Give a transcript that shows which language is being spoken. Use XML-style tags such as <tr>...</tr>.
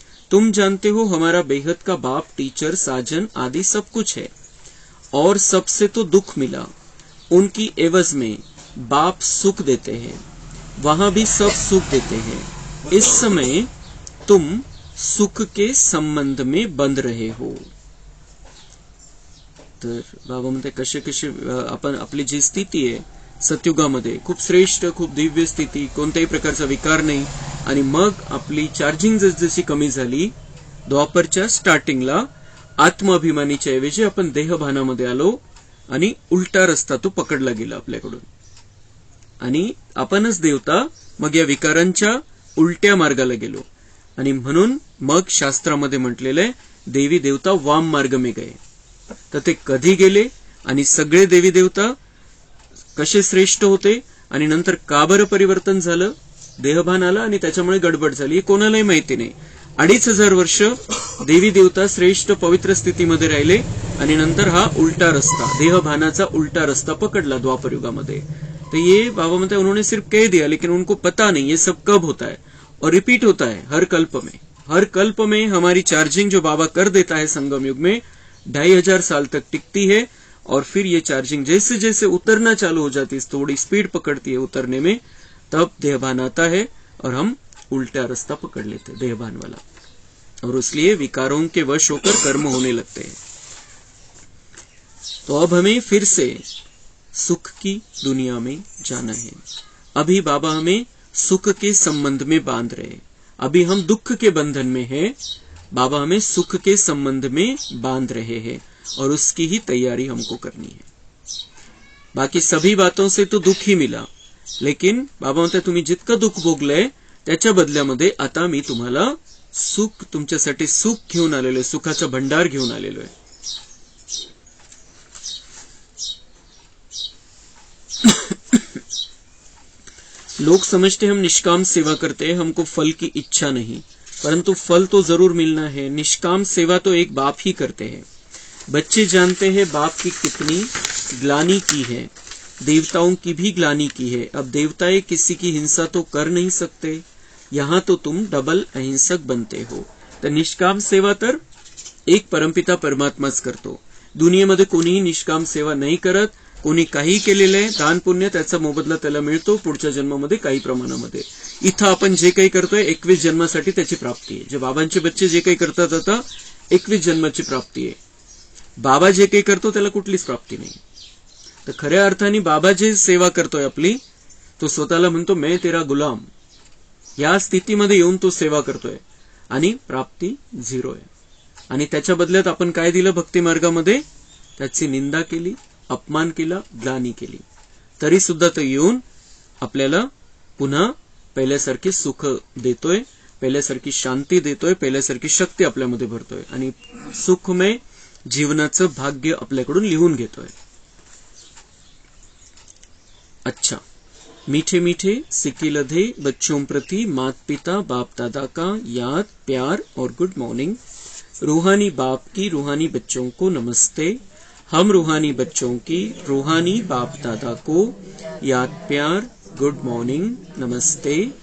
<hi>तुम जानते हो हमारा बेहद का बाप, टीचर, साजन आदि सब कुछ है, और सबसे तो दुख मिला। उनकी एवज में बाप सुख देते हैं, वहां भी सब सुख देते हैं। इस समय तुम सुख के संबंध में बंध रहे हो।</hi> <mr>तर बाबा म्हणते कसे कसे आपण आपली जी स्थिती आहे सतयुगामध्ये खूप श्रेष्ठ, खूप दिव्य स्थिती, कोणत्याही प्रकारचा विकार नाही, आणि मग आपली चार्जिंग जसजशी कमी झाली द्वापरच्या स्टार्टिंगला आत्माभिमानीच्या ऐवजी आपण देहभानामध्ये आलो आणि उलटा रस्ता तो पकडला गेला आपल्याकडून, आणि आपणच देवता मग या विकारांच्या उलट्या मार्गाला गेलो. आणि म्हणून मग शास्त्रामध्ये म्हटलेलं आहे देवी देवता</mr> <hi>वाम मार्ग में गए.</hi> <mr>तर ते कधी गेले आणि सगळे देवी देवता कसे श्रेष्ठ होते आणि नंतर का बरं परिवर्तन झालं, देहभान आला आणि त्याच्यामुळे गडबड झाली, हे कोणालाही माहिती नाही. 2500 वर्ष देवी देवता श्रेष्ठ पवित्र स्थितीमध्ये राहिले आणि नंतर हा उल्टा रस्ता, देहभानाचा उल्टा रस्ता पकडला द्वापर युगामध्ये.</mr> <hi>तो ये बाबा मतलब उन्होंने सिर्फ कह दिया, लेकिन उनको पता नहीं ये सब कब होता है और रिपीट होता है हर कल्प में. हर कल्प में हमारी चार्जिंग जो बाबा कर देता है संगम युग में 2500 साल तक टिकती है, और फिर ये चार्जिंग जैसे जैसे उतरना चालू हो जाती है, थोड़ी स्पीड पकड़ती है उतरने में, तब देहभान आता है और हम उल्टा रास्ता पकड़ लेते हैं देहभान वाला, और इसलिए विकारों के वश होकर कर्म होने लगते हैं. तो अब हमें फिर से सुख की दुनिया में जाना है. अभी बाबा हमें सुख के संबंध में बांध रहे हैं. अभी हम दुख के बंधन में हैं, बाबा हमें सुख के संबंध में बांध रहे हैं, और उसकी ही तैयारी हमको करनी है. बाकी सभी बातों से तो दुख ही मिला, लेकिन</hi> <mr>बाबा म्हणतात तुम्ही जितकं दुःख भोगलंय त्याच्या बदल्यामध्ये आता मी तुम्हाला सुख, तुमच्यासाठी सुख घेऊन आलेलो आहे, सुखाचा भंडार घेऊन आलेलो आहे.</mr> <hi>लोग समझते हम निष्काम सेवा करते हैं, हमको फल की इच्छा नहीं, परंतु फल तो जरूर मिलना है. निष्काम सेवा तो एक बाप ही करते हैं. बच्चे जानते हैं बाप की कितनी ग्लानि की है, देवताओं की भी ग्लानि की है. अब देवताएं किसी की हिंसा तो कर नहीं सकते, यहाँ तो तुम डबल अहिंसक बनते हो.</hi> <mr>तर निष्काम सेवा तर एक परमपिता परमात्माच करतो. दुनियेमध्ये कोणीही निष्काम सेवा नाही करत. कोणी काही केलेलं आहे दान पुण्य त्याचा मोबदला त्याला मिळतो पुढच्या जन्मामध्ये काही प्रमाणामध्ये. इथं आपण जे काही करतोय 21 जन्मासाठी त्याची प्राप्ती आहे. जे बाबांचे बच्चे जे काही करतात आता 21 जन्माची प्राप्ती आहे. बाबा जे काही करतो त्याला कुठलीच प्राप्ती नाही. तर खऱ्या अर्थाने बाबा जे सेवा करतोय आपली, तो स्वतःला म्हणतो</mr> <hi>मैं तेरा गुलाम.</hi> <mr>या स्थितीमध्ये येऊन तो सेवा करतोय आणि प्राप्ती 0 आहे. आणि त्याच्या बदल्यात आपण काय दिलं भक्ती मार्गामध्ये, त्याची निंदा केली, अपमान केला, ग्लानी केली, तरी सुद्धा तो येऊन आपल्याला पुन्हा पहिल्यासारखे सुख देतोय, पहिल्यासारखी शांती देतोय, पहिल्यासारखी शक्ती आपल्यामध्ये भरतोय आणि सुखमय जीवनाचं भाग्य आपल्याकडून लिहून घेतोय.</mr> <hi>अच्छा, मीठे मीठे सिक्की लधे बच्चों प्रति मात पिता बाप दादा का याद प्यार और गुड मॉर्निंग. रूहानी बाप की रूहानी बच्चों को नमस्ते. हम रूहानी बच्चों की रूहानी बाप दादा को याद प्यार गुड मॉर्निंग नमस्ते.</hi>